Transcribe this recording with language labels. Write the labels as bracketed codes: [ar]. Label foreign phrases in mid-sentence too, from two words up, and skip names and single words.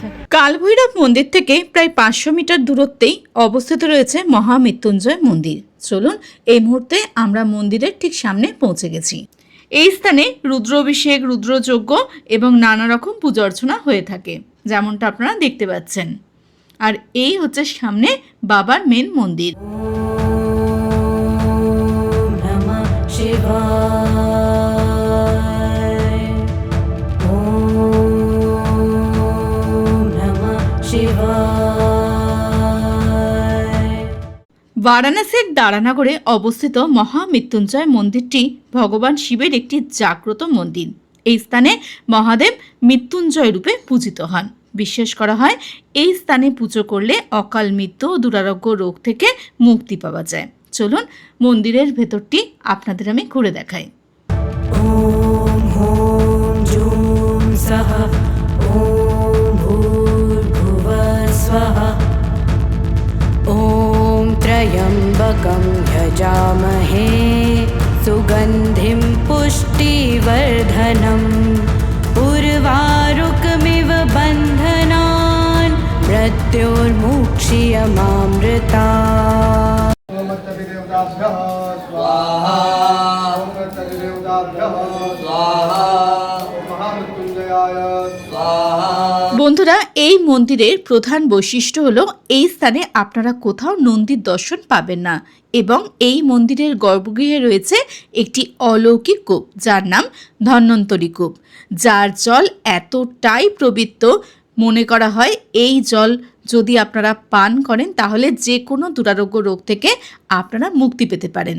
[bn] কালভৈরব মন্দির থেকে প্রায় 500 মিটার দূরত্বেই অবস্থিত রয়েছে মহামৃত্যুঞ্জয় মন্দির। চলুন এই মুহূর্তে আমরা মন্দিরের ঠিক সামনে পৌঁছে গেছি। এই স্থানে রুদ্রাভিষেক, রুদ্রযজ্ঞ এবং নানা রকম পূজা অর্চনা হয়ে থাকে, যেমনটা আপনারা দেখতে পাচ্ছেন। আর এই হচ্ছে সামনে বাবার মেন মন্দির। [sa] ॐ नमः शिवाय ॐ नमः शिवाय। [bn] বারাণসীর দারানগরে অবস্থিত মহামৃত্যুঞ্জয় মন্দিরটি ভগবান শিবের একটি জাগ্রত মন্দির। এই স্থানে মহাদেব মৃত্যুঞ্জয় রূপে পূজিত হন। বিশ্বাস করা হয় এই স্থানে পুজো করলে অকাল মৃত্যু ও দুরারোগ্য রোগ থেকে মুক্তি পাওয়া যায়। চলুন মন্দিরের ভেতরটি আপনাদের আমি ঘুরে দেখাই। [sa] ॐ ॐ जूं सः ॐ भूर्भुवः स्वः ॐ त्र्यम्बकं यजामहे सुगन्धिं पुष्टिवर्धनम् उर्वारुकमिव बन्धनान् मृत्योर्मुक्षीयमामृतात्। ओम तद्देवताभ्यः स्वाहा ओम तद्देवताभ्यः स्वाहा ओम महामृत्युंजयाय स्वाहा। [bn] বন্ধুরা, এই মন্দিরের প্রধান বৈশিষ্ট্য হলো এই স্থানে আপনারা কোথাও নন্দীর দর্শন পাবেন না, এবং এই মন্দিরের গর্ভগৃহে রয়েছে একটি অলৌকিক কূপ, যার নাম ধন্বন্তরী কূপ, যার জল এতটাই পবিত্র মনে করা হয় এই জল যদি আপনারা পান করেন তাহলে যে কোনো দুরারোগ্য রোগ থেকে আপনারা মুক্তি পেতে পারেন।